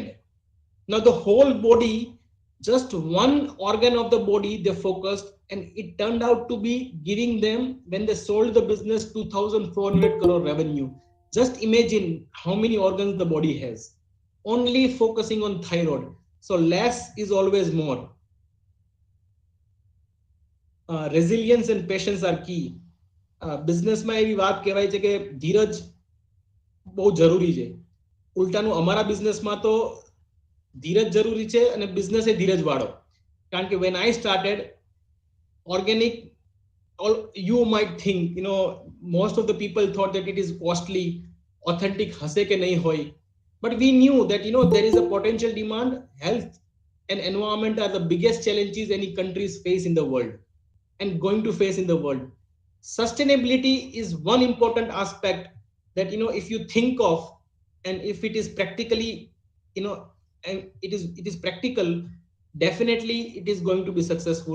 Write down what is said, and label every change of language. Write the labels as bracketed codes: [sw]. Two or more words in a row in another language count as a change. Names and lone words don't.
[en] Now the whole body, just one organ of the body they focused, and it turned out to be giving them, when they sold the business, 2,400 crore revenue. Just imagine how many organs the body has, only focusing on thyroid. So less is always more. Resilience and patience are key. [gu] Business માં એવી વાત કહેવાય છે કે ધીરજ બહુ જરૂરી છે. ઉલટાનું અમારા બિઝનેસમાં તો ધીરજ જરૂરી છે અને બિઝનેસ એ ધીરજ વાળો. કારણ કે [en] when I started organic, all you might think, most of the people thought that it is costly, authentic [gu] હશે કે નહીં હોય. [en] But we knew that there is a potential demand. Health and environment are the biggest challenges any countries face in the world and going to face in the world. Sustainability is one important aspect that if you think of, and if it is practically, and it is practical, definitely it is going to be successful.